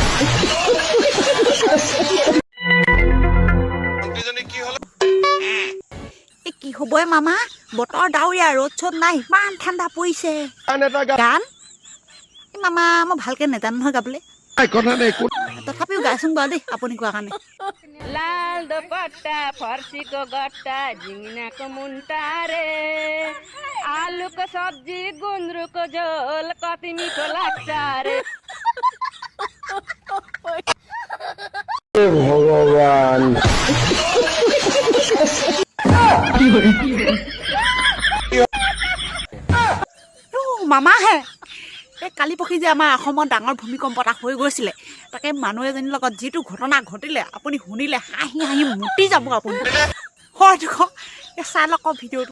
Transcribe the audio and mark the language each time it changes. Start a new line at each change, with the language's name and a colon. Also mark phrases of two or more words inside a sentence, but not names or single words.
Assamese: কি হ'ব মামা বতৰ ডাৱৰীয়া ৰ'দ চ'দ নাই ইমান ঠাণ্ডা পৰিছে গান মামা মই ভালকে নেজানো নহয় গাবলৈ তথাপিও গাইছোং বাৰু দেই আপুনি কোৱা কাৰণে
Nepali: लाल दुपट्टा फर्सीको गट्टा झिङ्गिनाको मुन्टा रे आलुको सब्जी गुन्द्रुकको झोल कति मिठो लाग्छ रे
Assamese: ভগৱান মামা হে এই কালি পৰহি যে আমাৰ অসমত ডাঙৰ ভূমিকম্প এটা হৈ গৈছিলে তাকে মানুহ এজনীৰ লগত যিটো ঘটনা ঘটিলে আপুনি শুনিলে হাঁহি হাঁহি মুতি যাব আপুনি হয়তো চাই লওক ভিডিঅ'টো